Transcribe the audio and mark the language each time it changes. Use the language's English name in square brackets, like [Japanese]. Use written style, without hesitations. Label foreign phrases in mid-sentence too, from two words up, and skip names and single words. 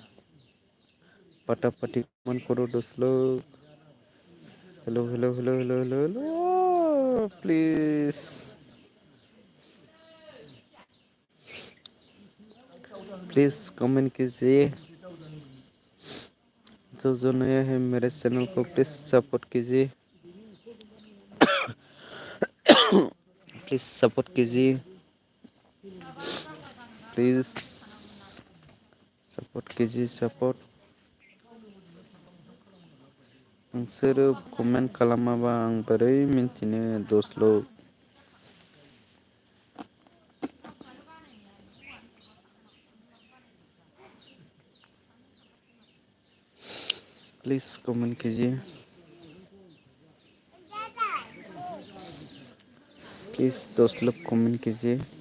[Hindi] फटाफट कमेंट करो 10 लोग [English] hello hello hello hello hello hello please please comment [Hindi] कीजिए जो नए हैं मेरे चैनल को [English] please support [Hindi] कीजिए [English] please support [Hindi] कीजिए प्लीज सपोर्ट कीजिए सपोर्ट [Bodo] नोंसोर कमेंट खालामाबा आं बोरै मिन्थिनो [Hindi] 10 लोग [English] please comment [Hindi] कीजिए प्लीज 10 लोग कमेंट कीजिए